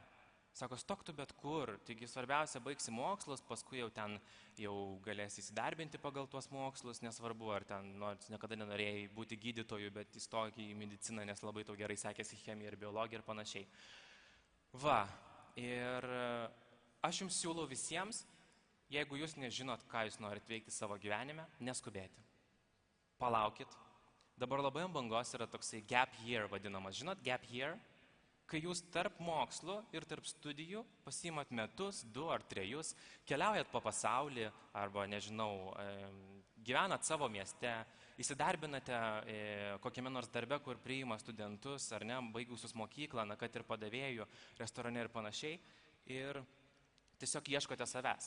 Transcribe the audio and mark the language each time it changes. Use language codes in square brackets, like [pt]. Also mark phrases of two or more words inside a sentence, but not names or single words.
[lt] Sako, stok tu bet kur, taigi svarbiausia baigsi mokslus, paskui jau ten galėsi įsidarbinti pagal tuos mokslus, nesvarbu, ar ten niekada nenorėjai būti gydytoju, bet įstok į mediciną, nes labai tau gerai sekėsi chemija ir biologija ir panašiai. Va, ir aš jums siūlau visiems, jeigu jūs nežinot, ką jūs norit veikti savo gyvenime, neskubėti. Palaukit. Dabar labai ant bangos yra toksai [en] gap year [lt] vadinamas. Žinot, [en] gap year? [lt] Kai jūs tarp mokslų ir tarp studijų pasiimat metus, 2 ar 3, keliaujat po pasaulį arba, nežinau, gyvenat savo mieste, įsidarbinate kokiame nors darbe, kur priima studentus, ar ne, baigusius mokyklą, kad ir padavėjų, restorane ir panašiai, ir tiesiog ieškote savęs.